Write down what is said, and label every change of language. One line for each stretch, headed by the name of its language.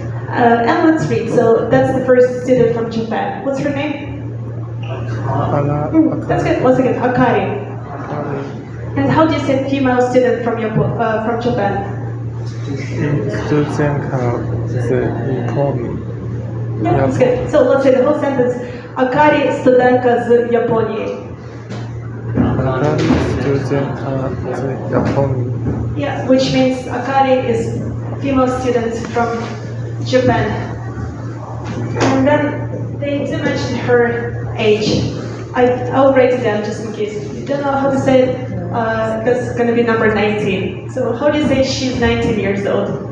English: And let's read. So that's the first student from Japan. What's her name? That's good. Once again, Akari. And how do you say female student from Japan?
Ukrainian: Студентка з Японії.
English: Yeah, that's good. So let's say the whole sentence.
Ukrainian: Akari, студентка з Японії. Акарі студентка з Японії.
English: Yeah, which means Akari is a female student from Japan. And then they do mention her age. I'll write it down just in case you don't know how to say it. That's going to be number 19. So how do you say she's 19 years old?